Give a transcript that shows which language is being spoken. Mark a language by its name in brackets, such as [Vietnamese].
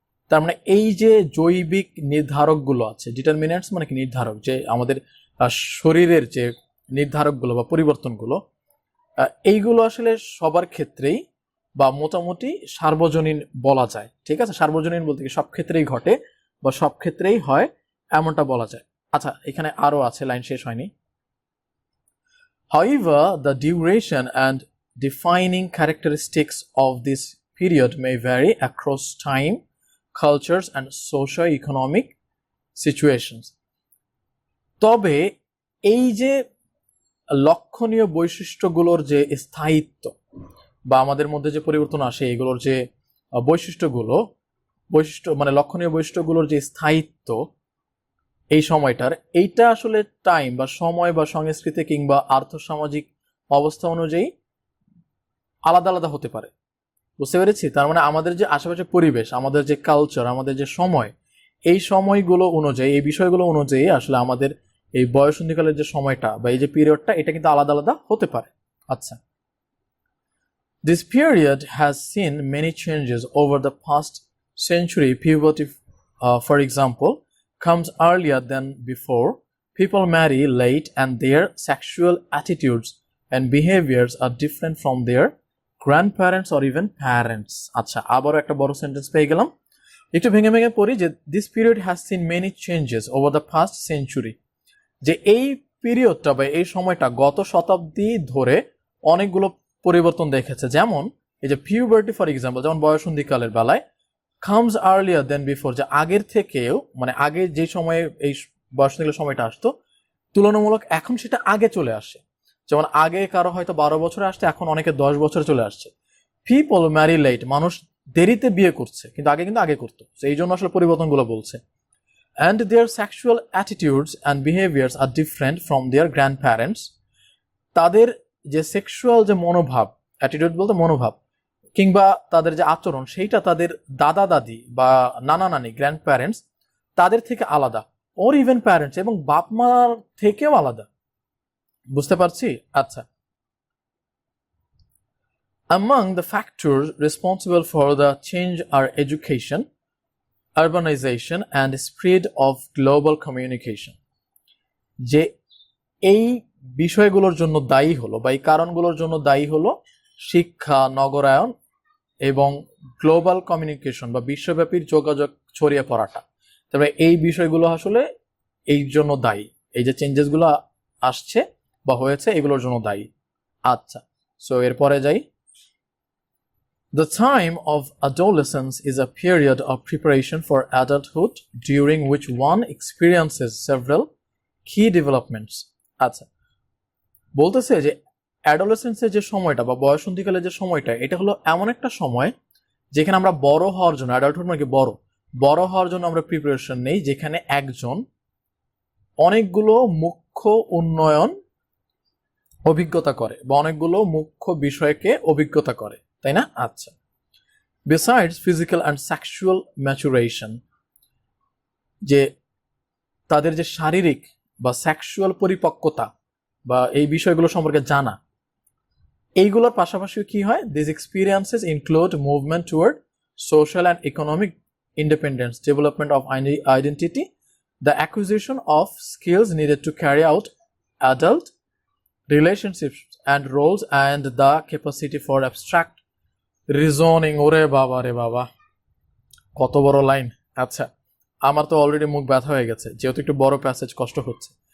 [Bangla] তার মানে এই যে জৈবিক নির্ধারকগুলো আছে, ডিটারমিনেন্টস মানে কি নির্ধারক, যে আমাদের শরীরের যে নির্ধারকগুলো বা পরিবর্তনগুলো, এইগুলো আসলে সবার ক্ষেত্রেই বা মোটামুটি সার্বজনীন বলা যায়। ঠিক আছে? সার্বজনীন বলতে কি সব ক্ষেত্রেই ঘটে বা সব ক্ষেত্রেই হয়, এমনটা বলা যায়। আচ্ছা, এখানে আরো আছে, লাইন শেষ হয়নি। [English] However, the duration and defining characteristics of this period may vary across time, cultures and socio-economic situations. [Bangla] তবে এই যে লক্ষণীয় বৈশিষ্ট্যগুলোর যে স্থায়িত্ব বা আমাদের মধ্যে যে পরিবর্তন আসে, এগুলোর যে বৈশিষ্ট্য মানে লক্ষণীয় বৈশিষ্ট্যগুলোর যে স্থায়িত্ব, এই সময়টার, এইটা আসলে টাইম বা সময় বা সংস্কৃতি কিংবা আর্থসামাজিক অবস্থা অনুযায়ী আলাদা আলাদা হতে পারে। বুঝতে পেরেছি? তার মানে আমাদের যে আশেপাশে পরিবেশ, আমাদের যে কালচার, আমাদের যে সময়, এই সময়গুলো অনুযায়ী, এই বিষয়গুলো অনুযায়ী আসলে আমাদের এই বয়ঃসন্ধিকালের যে সময়টা বা এই যে পিরিয়ডটা, এটা কিন্তু আলাদা আলাদা হতে পারে। [English] আচ্ছা, this period has seen many changes over the past century. Puberty, for example, comes earlier than before. People marry late and their sexual attitudes and behaviors are different from their grandparents or even parents. [Bangla] আচ্ছা, আবারও একটা বড় sentence পেয়ে গেলাম, একটু ভেঙে ভেঙে পড়ি যে [English] this period has seen many changes over the past century, [Bangla] যে এই পিরিয়ডটা বা এই সময়টা গত শতাব্দী ধরে অনেকগুলো পরিবর্তন দেখেছে। যেমন এই যে [English] puberty for example, [Bangla] যেমন বয়ঃসন্ধিকালের বেলায় [English] comes earlier than before, [Bangla] যে আগের থেকেও, মানে আগে যে সময়ে এই বয়ঃসন্ধিকালের সময়টা আসতো তুলনামূলক এখন সেটা আগে চলে আসে। যেমন আগে কারো হয়তো 12 বছরে আসছে, এখন অনেকে 10 বছরে চলে আসছে। [English] people marry late, [Bangla] মানুষ দেরিতে বিয়ে করছে, কিন্তু আগে করতো, এই জন্য আসলে পরিবর্তনগুলো বলছে। [English] and their sexual attitudes and behaviors are different from their grandparents. [Bangla] তাদের যে সেক্সুয়াল যে মনোভাব, অ্যাটিটিউড বলতে মনোভাব, কিংবা তাদের যে আচরণ, সেইটা তাদের দাদা দাদি বা নানা নানি, গ্র্যান্ড প্যারেন্টস, তাদের থেকে আলাদা, [English] or even parents [Bangla] এবং বাপ মার থেকেও আলাদা। বুঝতে পারছি? [English] আচ্ছা, among the factors responsible for the change are education, urbanization and spread of global communication. [Bangla] যে এই বিষয়গুলোর জন্য দায়ী হলো বা এই কারণগুলোর জন্য দায়ী হলো শিক্ষা, নগরায়ন এবং গ্লোবাল কমিউনিকেশন বা বিশ্বব্যাপী যোগাযোগ ছড়িয়ে পড়াটা। তবে এই বিষয়গুলো আসলে এই জন্য দায়ী, এই যে চেঞ্জেসগুলো আসছে বা হয়েছে এগুলোর জন্য দায়ী। আচ্ছা, সো এরপরে যাই। [English] The time of adolescence is a period of preparation for adulthood during which one experiences several key developments. [Bangla] আচ্ছা, বলতেছে যে অ্যাডোলেসেন্সের যে সময়টা বা বয়ঃসন্ধিকালের যে সময়টা, এটা হলো এমন একটা সময় যেখানে আমরা বড় হওয়ার জন্য, অ্যাডাল্টহুড মানে বড় হওয়ার জন্য আমরা প্রিপারেশন নেই, যেখানে একজন অনেকগুলো মুখ্য উন্নয়ন অভিজ্ঞতা করে বা অনেকগুলো মুখ্য বিষয়কে অভিজ্ঞতা করে, তাই না? আচ্ছা, [English] besides physical and sexual maturation, [Bangla] যে তাদের যে শারীরিক বা সেক্সুয়াল পরিপক্কতা বা এই বিষয়গুলো সম্পর্কে জানা, এইগুলোর পাশাপাশি কি হয়? [English] This experiences include movement toward social and economic independence, development of identity, the acquisition of skills needed to carry out adult relationships and roles, and the capacity for abstract reasoning. [Bangla] ওরে বাবা রে বাবা, কত বড় লাইন! আচ্ছা, আমার তো already মুখ ব্যথা হয়ে গেছে, যেহেতু একটু বড় প্যাসেজ, কষ্ট হচ্ছে।